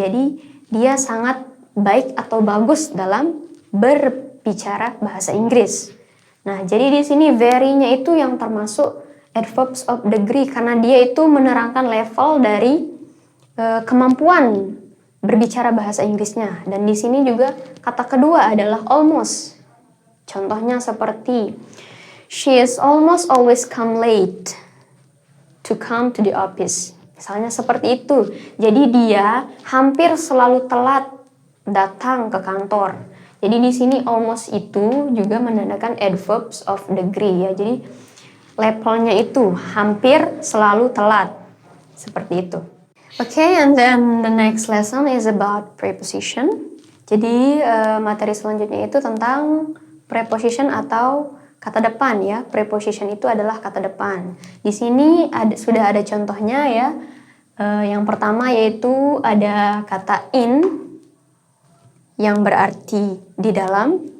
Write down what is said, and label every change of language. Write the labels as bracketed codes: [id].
[id] Jadi dia sangat baik atau bagus dalam berbicara bahasa Inggris. Nah, jadi di sini very-nya itu yang termasuk adverbs of degree karena dia itu menerangkan level dari kemampuan berbicara bahasa Inggrisnya. Dan di sini juga kata kedua adalah almost. Contohnya seperti [en] she is almost always come late to come to the office. [id] Misalnya seperti itu. Jadi dia hampir selalu telat datang ke kantor. Jadi di sini almost itu juga menandakan adverbs of degree ya. Jadi levelnya itu hampir selalu telat. Seperti itu. [en] Okay, and then the next lesson is about preposition. [id] Jadi materi selanjutnya itu tentang preposition atau kata depan ya. Preposition itu adalah kata depan. Di sini sudah ada contohnya ya. Yang pertama yaitu ada kata in yang berarti di dalam.